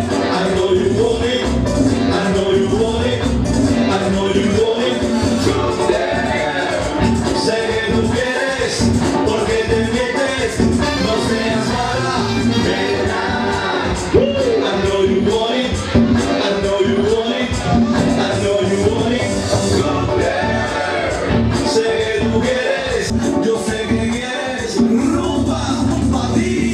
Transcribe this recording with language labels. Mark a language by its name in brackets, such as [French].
[English] I know you want it, I know you want it, I know you want it. [Spanish] Sé que tú quieres, porque te mientes, no seas mala, nena. [English] I know you want it, I know you want it, I know you want it. [Spanish] Sé que tú quieres, yo sé que quieres rumba pa' ti.